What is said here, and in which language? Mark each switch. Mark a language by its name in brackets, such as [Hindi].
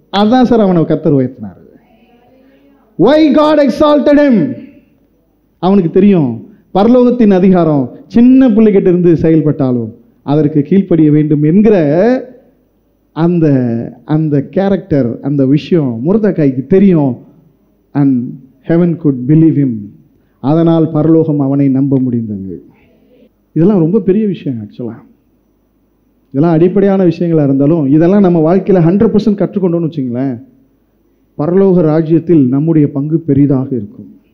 [Tamil] அதான் சார் அவனை கர்த்தர் உயர்த்தினார். [English] Why God exalted him? [Tamil] அவனுக்கு தெரியும் பரலோகத்தின் அதிகாரம் சின்ன பிள்ளைகிட்ட இருந்து செயல்பட்டாலும் அதற்கு கீழ்ப்படிய வேண்டும் என்கிற அந்த அந்த கேரக்டர், அந்த விஷயம் மொர்தெகாய்க்கு தெரியும். [English] and heaven could believe him. [Tamil] அதனால் பரலோகம் அவனை நம்ப முடிந்தது. இதெல்லாம் ரொம்ப பெரிய விஷயம். ஆக்சுவலாக இதெல்லாம் அடிப்படையான விஷயங்களா இருந்தாலும் இதெல்லாம் நம்ம வாழ்க்கையில் 100% கற்றுக்கொண்டோன்னு வச்சுங்களேன், பரலோக ராஜ்யத்தில் நம்முடைய பங்கு பெரிதாக இருக்கும்.